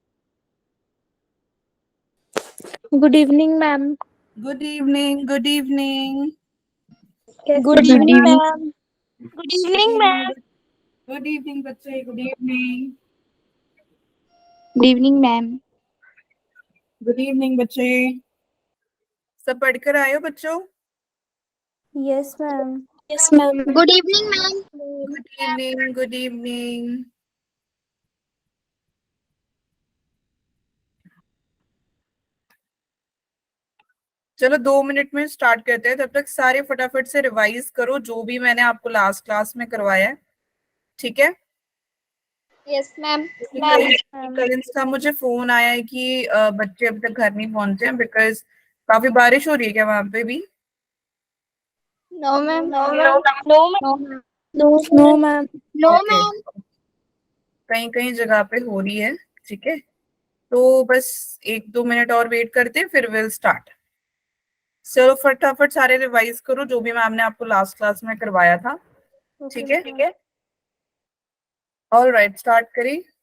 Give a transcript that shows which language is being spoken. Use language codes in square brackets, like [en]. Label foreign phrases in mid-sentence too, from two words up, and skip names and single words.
[en] Good evening, ma'am. Good evening. Good evening. Good Good evening, evening. ma'am. Good Good evening, evening. ma'am. Good evening, बच्चे. Good evening. Good evening, ma'am. Good evening, [hi] बच्चे. सब पढ़कर आए हो बच्चों? [en] Yes, ma'am. Yes, ma'am. Good evening, ma'am. Good evening. Good evening. [hi] चलो 2 मिनट में स्टार्ट करते हैं। तब तक सारे फटाफट से रिवाइज करो जो भी मैंने आपको [en] last class [hi] में करवाया है। ठीक है? [en] Yes, ma'am. [hi] कल का मुझे फोन आया है कि बच्चे अभी तक घर नहीं पहुंचे हैं बिकॉज काफी बारिश हो रही है क्या वहां पे भी? [en] No, ma'am. No, ma'am. No, ma'am. No, ma'am. No, ओके, ma'am. [hi] कहीं कहीं जगह पे हो रही है। ठीक है, तो बस 1-2 मिनट और वेट करते हैं फिर [en] will start. [hi] चलो फटाफट सारे रिवाइज करो जो भी मैम ने आपको [en] last class [hi] में करवाया था। ठीक है, ठीक है। [en] all right, [hi] स्टार्ट करें।